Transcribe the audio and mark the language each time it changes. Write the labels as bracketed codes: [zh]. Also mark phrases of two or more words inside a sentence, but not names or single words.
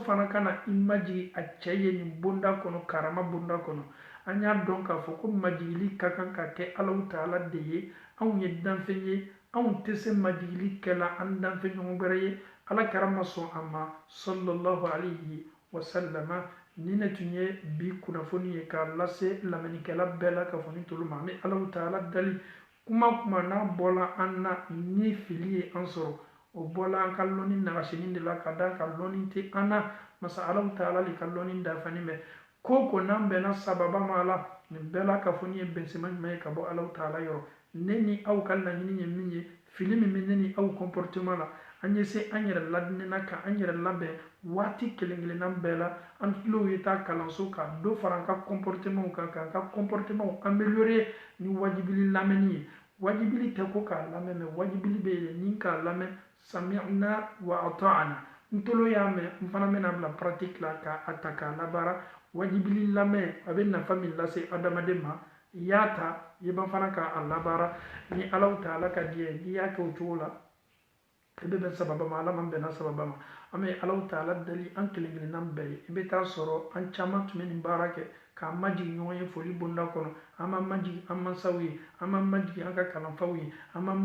[bm] fana kana i majigi a cɛ ye nin bonda kɔnɔ karama bonda kɔnɔ an y'a dɔn k'a fɔ ko majigili ka kan ka kɛ alaw taala de ye anw ye danfɛn ye anw tɛ se majigili kɛla an danfɛn ɲɔgɔn wɛrɛ ye ala kɛra ma sɔn a ma [ar] صلى الله عليه وسلم [bm] ni ne tun ye bi kunnafoni ye k'a lase lamɛnnikɛla bɛɛ la k'a fɔ ni tolu ma an bɛ alaw taala dali kuma n'a bɔla an na ni fili ye an sɔrɔ o bɔla an ka lɔnni nagasinin de la ka da ka lɔnni tɛ an na masa alaw taala le ka lɔnni dafalen bɛ ko ko n'an bɛnna sababa ma la nin bɛɛ la k'a fɔ ni ye bɛnsɛma ɲuman ye ka bɔ alaw taala yɔrɔ ne ni aw ka laɲini ye min ye fili min bɛ ne ni aw comportement la an ye se an yɛrɛ ladinina ka an yɛrɛ labɛn waati kelen kelenna bɛɛ la an tulow ye taa kalanso ka dɔ fara an ka comportement kan k'an ka [fr] comportement améliorer [bm] ni wajibili lamɛnni ye wajibili tɛ ko k'a lamɛn mais wajibili bɛ yen ni k'a lamɛn [ar] سمعنا وأطعنا [bm] n tolo y'a mɛn n fana bɛna bila pratique la k'a ta k'a labaara wajibili lamɛn a bɛ nafa min lase adamaden ma i y'a ta i b'a fana k'a labaara ni alaw taala ka di ye n'i y'a kɛ o cogo la i bɛ bɛn sababa ma ala man bɛnna sababa ma an bɛ alaw taala dali an kelen kelenna bɛɛ ye i bɛ taa sɔrɔ an caman tun bɛ nin baara kɛ k'an majigi ɲɔgɔn ye foli bonda kɔnɔ an b'an majigi an mansaw ye an b'an majigi an ka kalanfaw ye an b'an